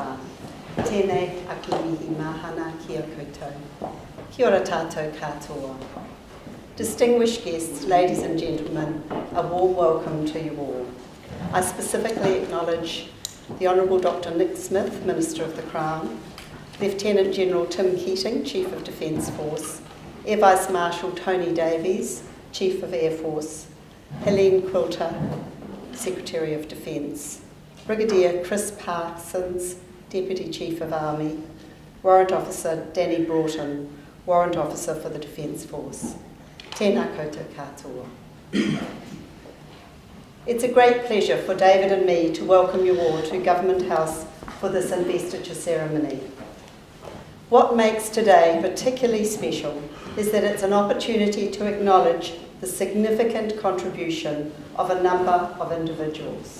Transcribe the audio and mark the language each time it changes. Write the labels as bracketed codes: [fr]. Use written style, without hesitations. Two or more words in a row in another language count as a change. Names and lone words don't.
[mi] Tēnei aki mihi mahana kia koutou. Kia ora tātou katoa. [en] Distinguished guests, ladies and gentlemen, a warm welcome to you all. I specifically acknowledge the Honourable Dr. Nick Smith, Minister of the Crown, Lieutenant General Tim Keating, Chief of Defence Force, Air Vice Marshal Tony Davies, Chief of Air Force, Helene Quilter, Secretary of Defence, Brigadier Chris Parsons, Deputy Chief of Army, Warrant Officer Danny Broughton, Warrant Officer for the Defence Force. [mi] Tēnā koutou katoa. [en] It's a great pleasure for David and me to welcome you all to Government House for this investiture ceremony. What makes today particularly special is that it's an opportunity to acknowledge the significant contribution of a number of individuals.